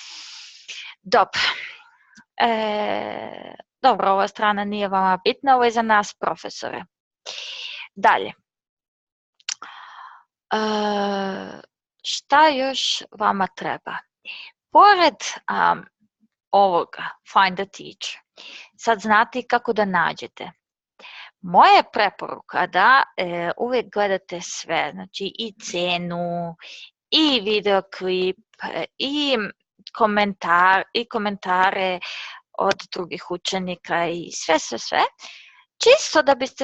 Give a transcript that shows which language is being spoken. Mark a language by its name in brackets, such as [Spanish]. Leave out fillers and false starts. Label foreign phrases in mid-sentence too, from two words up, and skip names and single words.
[Serbian] Dobro, ova strana nije vama bitna, ovo je za nas profesore. Dalje. Šta još vama treba? Pored ovoga, [English] find a teacher, [Serbian] sad znate kako da nađete. Moja je preporuka da uvijek gledate sve, znači i cenu, i videoklip, i komentare od drugih učenika i sve, čisto da biste